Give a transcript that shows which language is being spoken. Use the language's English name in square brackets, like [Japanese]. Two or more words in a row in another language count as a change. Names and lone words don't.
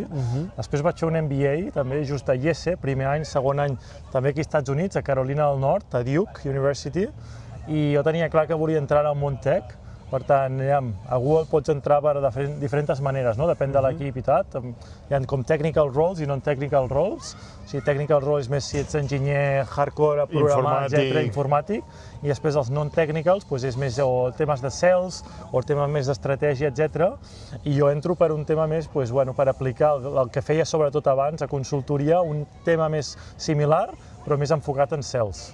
[Catalan] Després vaig fer un MBA, també just a IESE, primer any, segon any, també aquí als Estats Units, a Carolina del Nord, a Duke University, i jo tenia clar que volia entrar al món tech. Per tant, a Google pots entrar per diferents maneres, no? Depèn de l'equip i tal. Hi ha com [English] technical roles [Catalan] i [English] non-technical roles. [Catalan] O sigui, [English] technical role [Catalan] és més si ets enginyer hardcore, programar, etc., informàtic. I després els non-technicals és més o temes de sales o temes més d'estratègia, etc. I jo entro per un tema més, per aplicar el que feia sobretot abans a consultoria, un tema més similar, però més enfocat en sales.